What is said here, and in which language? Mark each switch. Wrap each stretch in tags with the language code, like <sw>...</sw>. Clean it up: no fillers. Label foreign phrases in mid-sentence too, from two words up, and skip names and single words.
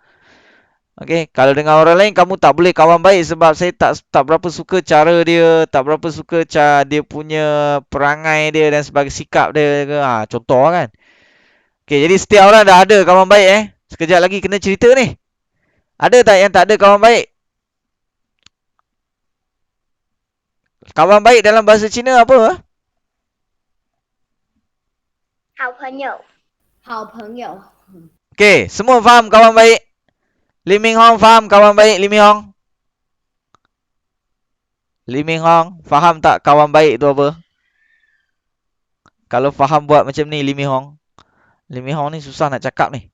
<ms>Okey, kalau dengan orang lain kamu tak boleh kawan baik sebab saya tak berapa suka cara dia, tak berapa suka cara dia punya perangai dia dan sebagai sikap dia ke. Contoh kan. Okey, jadi setiap orang dah ada kawan baik Sekejap lagi kena cerita ni. Ada tak yang tak ada kawan baik? Kawan baik dalam bahasa Cina apa?</ms> <zh>好朋友，好朋友。</zh> <ms>Okey, semua faham kawan baik? Lim Ming Hong faham kawan baik Lim Ming Hong? Lim Ming Hong, faham tak kawan baik tu apa? Kalau faham buat macam ni Lim Ming Hong. Lim Ming Hong ni susah nak cakap ni.</ms>